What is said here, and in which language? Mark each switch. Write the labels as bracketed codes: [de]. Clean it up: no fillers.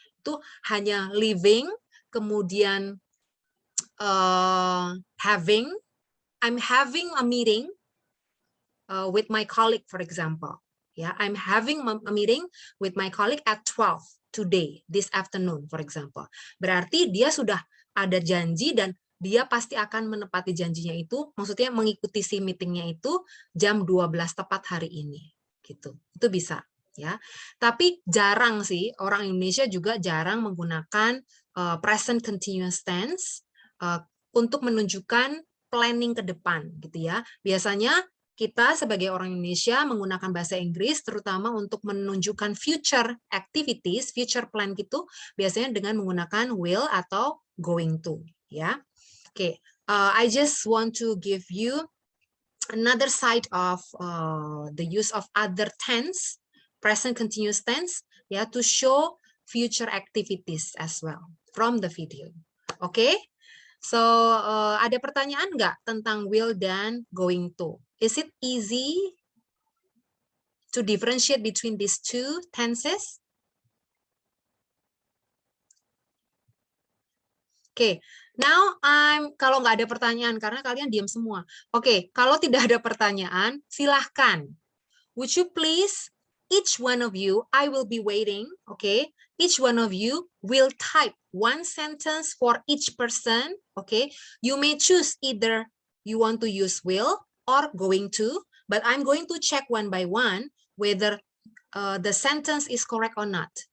[id] Itu hanya [en] leaving, [id] kemudian [en] I'm having a meeting with my colleague, for example. Yeah, I'm having a meeting with my colleague at 12 today, this afternoon, for example. [id] Berarti dia sudah ada janji dan dia pasti akan menepati janjinya itu, maksudnya mengikuti si meetingnya itu jam 12 tepat hari ini. Gitu. Itu bisa. Ya, tapi jarang sih, orang Indonesia juga jarang menggunakan present continuous tense untuk menunjukkan planning ke depan. Gitu ya. Biasanya kita sebagai orang Indonesia menggunakan bahasa Inggris terutama untuk menunjukkan future activities, future plan gitu, biasanya dengan menggunakan will atau going to, ya. [en] Oke, I just want to give you another side of the use of other tense, present continuous tense, ya, to show future activities as well from the video. Oke? [id] So, ada pertanyaan nggak tentang will dan going to? [en] Is it easy to differentiate between these two tenses? [id] Oke, now kalau nggak ada pertanyaan, karena kalian diam semua. Oke, kalau tidak ada pertanyaan, silahkan. [en] Would you please, each one of you, I will be waiting, okay? Each one of you will type one sentence for each person, okay? You may choose either you want to use will or going to, but I'm going to check one by one whether the sentence is correct or not.